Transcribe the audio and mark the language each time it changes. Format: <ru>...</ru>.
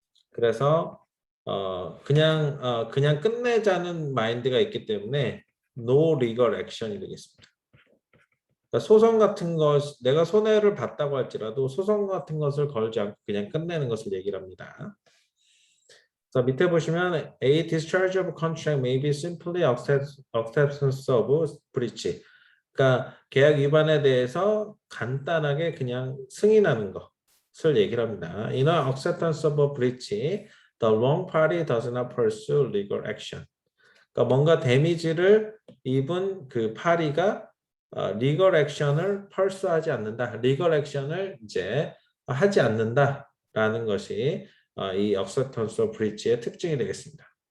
<ko>그래서 그냥 끝내자는 마인드가 있기 때문에 no legal action이 되겠습니다. 그러니까 소송 같은 것, 내가 손해를 봤다고 할지라도 소송 같은 것을 걸지 않고 그냥 끝내는 것을 얘기를 합니다. 자, 밑에 보시면</ko> <en>A discharge of contract may be simply acceptance of breach.</en> <ko>그러니까 계약 위반에 대해서 간단하게 그냥 승인하는 것을 얘기를 합니다.</ko> <en>In an acceptance of a breach, the wrong party does not pursue legal action.</en> <ko>그러니까 뭔가 데미지를 입은 그 파리가 리걸 액션을 펄스하지 않는다. 리걸 액션을 이제 하지 않는다라는 것이 이 acceptance of breach의 특징이 되겠습니다.</ko>